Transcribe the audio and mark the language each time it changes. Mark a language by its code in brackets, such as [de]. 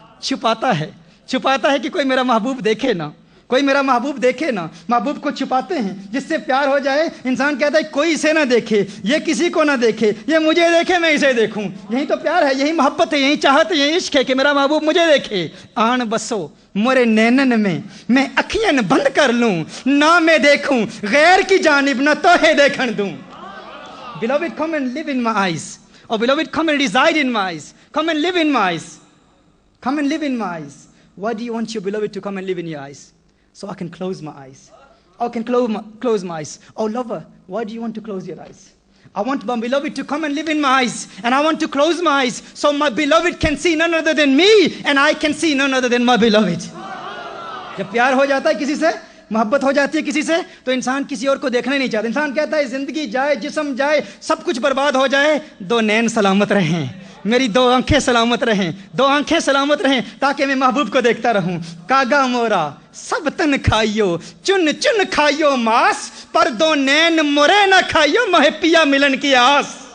[ur] چھپاتا ہے کہ کوئی میرا محبوب دیکھے نا، کوئی میرا محبوب دیکھے نا، محبوب کو چھپاتے ہیں۔ جس سے پیار ہو جائے انسان کہتا ہے کوئی اسے نہ دیکھے، یہ کسی کو نہ دیکھے، یہ مجھے دیکھے میں اسے دیکھوں۔ یہی تو پیار ہے، یہی محبت ہے، یہی چاہت ہے، یہی عشق ہے کہ میرا محبوب مجھے دیکھے۔ آن بسو مورے نینن میں اکھیاں بند کر لوں، نہ میں دیکھوں غیر کی جانب، نہ توہے دیکھن دوں۔ [en] Beloved, come and live in my eyes. Oh beloved, come and reside in my eyes. Come and live in my eyes. Come and live in my eyes. Why do you want your beloved to come and live in your eyes? So I can close my eyes. I can close my eyes. Oh lover, why do you want to close your eyes? I want my beloved to come and live in my eyes, and I want to close my eyes so my beloved can see none other than me, and I can see none other than my beloved. [ur] جب پیار ہو جاتا ہے کسی سے, محبت ہو جاتی ہے کسی سے, تو انسان کسی اور کو دیکھنا نہیں چاہتا. انسان کہتا ہے زندگی جائے, جسم جائے, سب کچھ برباد ہو جائے, دو نین سلامت رہیں, میری دو آنکھیں سلامت رہیں, دو آنکھیں سلامت رہیں, تاکہ میں محبوب کو دیکھتا رہوں. کاگا مورا سب تن کھائیو, چن چن کھائیو ماس, پر دو نین مرے نہ کھائیو, مہے پیا ملن کی آس.